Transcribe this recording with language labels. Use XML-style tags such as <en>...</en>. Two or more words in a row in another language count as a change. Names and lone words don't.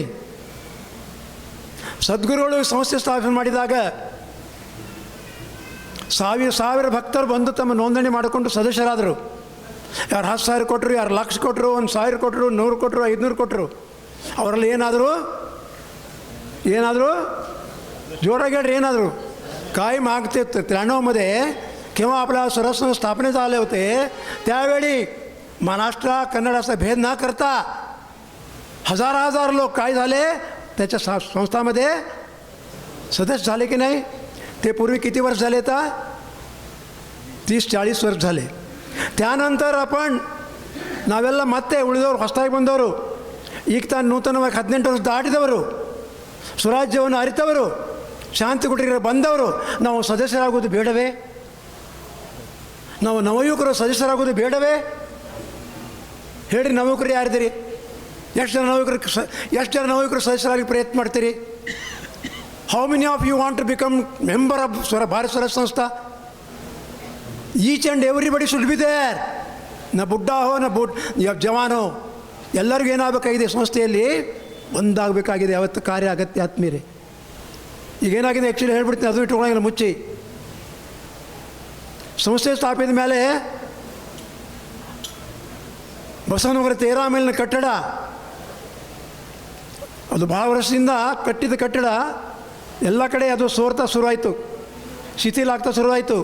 <kn>ಸದ್ಗುರುಗಳು ಸಂಸ್ಥೆ ಸ್ಥಾಪನೆ ಮಾಡಿದಾಗ ಸಾವಿರ ಭಕ್ತರು ಬಂದು ತಮ್ಮ ನೋಂದಣಿ ಮಾಡಿಕೊಂಡು ಸದಸ್ಯರಾದರು. ಯಾರು 10,000 ಕೊಟ್ಟರು, ಯಾರು 1,00,000 ಕೊಟ್ಟರು, 1,000 ಕೊಟ್ಟರು, 100 ಕೊಟ್ಟರು, 500 ಕೊಟ್ಟರು. ಅವರೆಲ್ಲ ಏನಾದರೂ</kn> <mr>जोरागी</mr> <kn>ಹೇಳ್ರಿ ಏನಾದರೂ</kn> <mr>कायम मागते 93मध्ये केव्हा आपला स्वराज्य स्थापनेत आले होते त्यावेळी महाराष्ट्र कन्नड असा भेद न करता हजार लोक काय झाले त्याच्या संस्थामध्ये सदस्य झाले की नाही. ते पूर्वी किती वर्ष झाले आता 30-40 वर्ष झाले. त्यानंतर आपण</mr> <kn>ನಾವೆಲ್ಲ ಮತ್ತೆ ಉಳಿದವರು ಹೊಸದಾಗಿ ಬಂದವರು ಈಗ ತಾನು ನೂತನವಾಗಿ 18 ವರ್ಷ ದಾಟಿದವರು ಸ್ವರಾಜ್ಯವನ್ನು ಅರಿತವರು ಶಾಂತಿ ಕುಟೀರ ಬಂದವರು ನಾವು ಸದಸ್ಯರಾಗೋದು ಬೇಡವೇ? ನಾವು ನವಯುವಕರು ಸದಸ್ಯರಾಗೋದು ಬೇಡವೇ? ಹೇಳ್ರಿ, ನವಯುವಕರು ಯಾರಿದ್ದೀರಿ? ಎಷ್ಟು ಜನ ನವಯುವಕರು ಸದಸ್ಯರಾಗಿ ಪ್ರಯತ್ನ ಮಾಡ್ತೀರಿ?</kn> <en>How many of you want to become member of ಭಾರತ ಸ್ವರಾಜ್ ಸಂಸ್ಥಾ? Each and everybody should be there.</en> <hi>न बुड्ढा हो न जवान हो,</hi> <kn>ಎಲ್ಲರಿಗೂ ಏನಾಗಬೇಕಾಗಿದೆ? ಸಂಸ್ಥೆಯಲ್ಲಿ ಒಂದಾಗಬೇಕಾಗಿದೆ. ಯಾವತ್ತು ಕಾರ್ಯ ಅಗತ್ಯ ಆತ್ಮೀಯರೇ. ಈಗೇನಾಗಿದೆ ಆ್ಯಕ್ಚುಲಿ ಹೇಳ್ಬಿಡ್ತೀನಿ, ಅದು ಇಟ್ಕೊಳ್ಳೋಂಗಿಲ್ಲ ಮುಚ್ಚಿ. ಸಂಸ್ಥೆ ಸ್ಥಾಪಿಸಿದ ಮೇಲೆ ಬಸವನಗರ 13 ಮೇಲಿನ ಕಟ್ಟಡ, ಅದು ಭಾಳ ವರ್ಷದಿಂದ ಕಟ್ಟಿದ ಕಟ್ಟಡ ಎಲ್ಲ ಕಡೆ ಅದು ಸೋರ್ತಾ ಶುರುವಾಯಿತು, ಶಿಥಿಲಾಗ್ತಾ ಶುರುವಾಯಿತು.</kn>